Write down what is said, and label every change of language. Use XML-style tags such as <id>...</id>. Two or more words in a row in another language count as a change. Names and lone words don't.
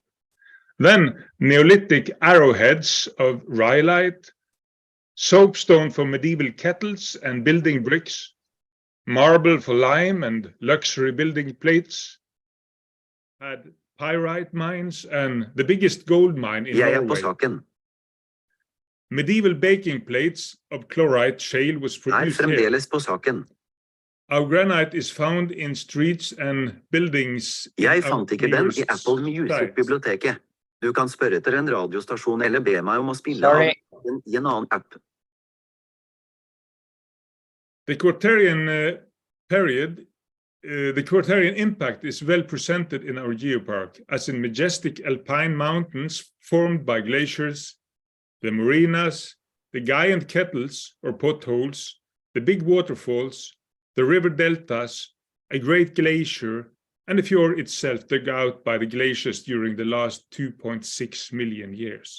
<en>Then Neolithic arrowheads of rhyolite, soapstone for medieval kettles and building bricks, marble for lime and luxury building plates, had pyrite mines and the biggest gold mine in Norway. Medieval baking plates of chlorite shale was produced here. Our granite is found in streets and buildings.</en> <no>Jeg fant ikke den i Apple Music-biblioteket. Du kan spørre etter en radiostasjon eller be meg om å spille av den i en annen app.</no> <en>The Quaternary period, the Quaternary impact is well presented in our geopark, as in majestic alpine mountains formed by glaciers, the marinas, the giant kettles or potholes, the big waterfalls, the river deltas, a great glacier, and the fjord itself dug out by the glaciers during the last 2.6 million years.</en>